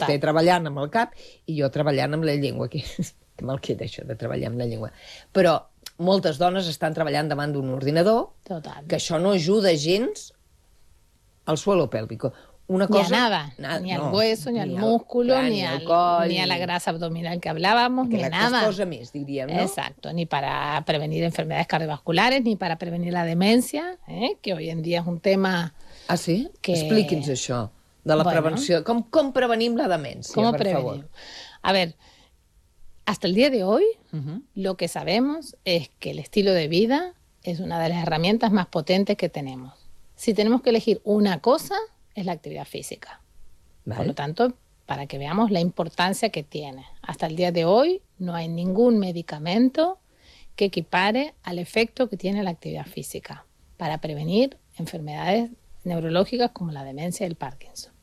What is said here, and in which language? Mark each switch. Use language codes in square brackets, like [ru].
[ca] Vostè treballant amb el cap i jo treballant amb la llengua, que... Que mal queda això de treballar amb la llengua. Però moltes dones estan treballant davant d'un ordinador, Total. Que això no ajuda gens [es] al suelo pélvico. Una cosa, ni a nada, ni al hueso, ni al músculo, [ca] clar, ni al coll, [es] ni a la grasa abdominal que hablábamos, ni a nada. [ca] Cosa més, diríem, no? [es] Exacto, ni para prevenir enfermedades cardiovasculares, ni para prevenir la demencia, que hoy en día es un tema... [ca] Ah, sí? Que... Expliqui'ns això, de la bueno, prevenció. Com prevenim la demencia, [es] ¿cómo [ca] per prevenim? Favor? [es] A ver... Hasta el día de hoy, uh-huh. lo que sabemos es que el estilo de vida es una de las herramientas más potentes que tenemos. Si tenemos que elegir una cosa, es la actividad física. Vale. Por lo tanto, para que veamos la importancia que tiene. Hasta el día de hoy, no hay ningún medicamento que equipare al efecto que tiene la actividad física para prevenir enfermedades neurológicas como la demencia y el Parkinson.